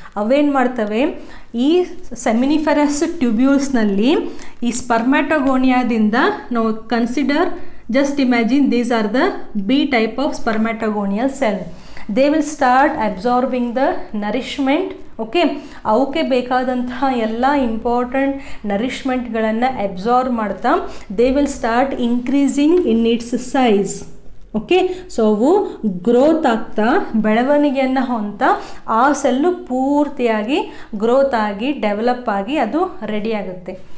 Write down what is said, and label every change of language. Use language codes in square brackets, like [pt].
[kn] ಅವೇನು ಮಾಡ್ತವೆ, ಈ ಸೆಮಿನಿಫೆರಸ್ ಟ್ಯೂಬ್ಯೂಲ್ಸ್ನಲ್ಲಿ ಈ ಸ್ಪರ್ಮ್ಯಾಟೋಗೋನಿಯಾದಿಂದ ನಾವು consider, [en] Just imagine these are the B type of spermatogonial cell. They will start absorbing the nourishment. [kn] Okay, ಅವಕ್ಕೆ ಬೇಕಾದಂತಹ ಎಲ್ಲ ಇಂಪಾರ್ಟೆಂಟ್ ನರಿಷ್ಮೆಂಟ್ಗಳನ್ನು ಅಬ್ಸಾರ್ಬ್ ಮಾಡ್ತಾ [en] They will start increasing in its size. [kn] Okay, so ಅವು ಗ್ರೋತ್ ಆಗ್ತಾ ಬೆಳವಣಿಗೆಯನ್ನು ಹೊಂತಾ ಆ ಸೆಲ್ಲು ಪೂರ್ತಿಯಾಗಿ growth ಆಗಿ ಡೆವಲಪ್ ಆಗಿ ಅದು ರೆಡಿ ಆಗುತ್ತೆ.